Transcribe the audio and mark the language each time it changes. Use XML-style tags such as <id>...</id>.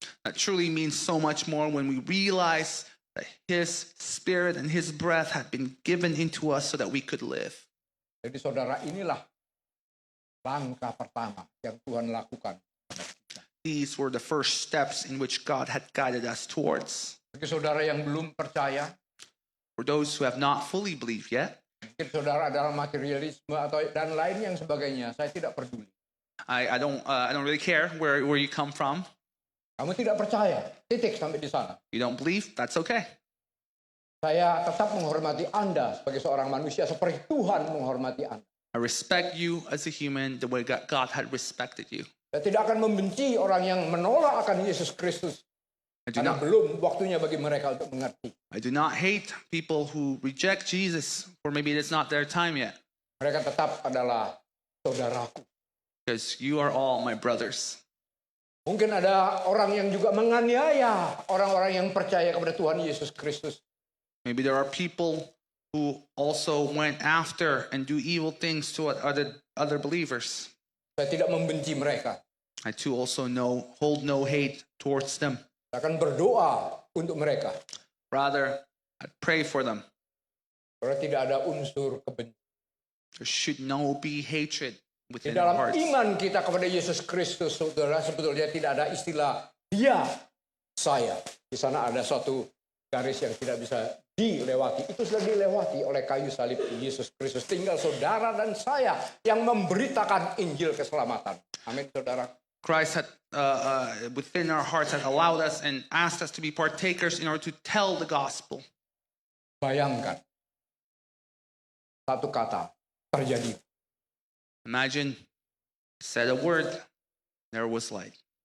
<en>that truly means so much more when we realize that His Spirit and His breath had been given into us so that we could live.</en> <id>Jadi saudara, inilah langkah pertama yang Tuhan lakukan.</id> <en>These were the first steps in which God had guided us towards.</en> <id>Bagi saudara yang belum percaya,</id> <en>For those who have not fully believed yet,</en> <id>mungkin saudara adalah materialisme atau dan lain yang sebagainya, saya tidak peduli.</id> <en>I don't really care where you come from.</en> <id>Kamu tidak percaya, titik sampai di sana.</id> <en>You don't believe? That's okay.</en> <id>Saya tetap menghormati Anda sebagai seorang manusia seperti Tuhan menghormati Anda.</id> <en>I respect you as a human the way God had respected you.</en> <id>Saya tidak akan membenci orang yang menolak akan Yesus Kristus.</id> <en>I do</en> <id>Karena</id> <en>not</en> <id>belum waktunya bagi mereka untuk mengerti.</id> <en>I do not hate people who reject Jesus, or maybe it's not their time yet,</en> <id>Mereka tetap adalah saudaraku.</id> <en>because you are all my brothers.</en> <id>Mungkin ada orang yang juga menganiaya orang-orang yang percaya kepada Tuhan Yesus Kristus.</id> <en>Maybe there are people who also went after and do evil things to other believers.</en> <id>Saya tidak membenci mereka.</id> <en>I too also hold no hate towards them.</en> <id>Saya akan berdoa untuk mereka.</id> <en>Rather, I pray for them.</en> <id>Karena tidak ada unsur kebencian.</id> <en>There should no be hatred</en> <id>Di</id> <en>within our</en> <id>dalam</id> <en>hearts.</en> <id>iman kita kepada Yesus Kristus, saudara, sebetulnya tidak ada istilah dia, saya. Di sana ada suatu garis yang tidak bisa dilewati. Itu sudah dilewati oleh kayu salib Yesus Kristus. Tinggal saudara dan saya yang memberitakan Injil keselamatan. Amin, saudara.</id> <en>Christ had within our hearts had allowed us and asked us to be partakers in order to tell the gospel.</en> <id>Bayangkan, satu kata terjadi.</id> <en>Imagine, said a word, there was light.</en>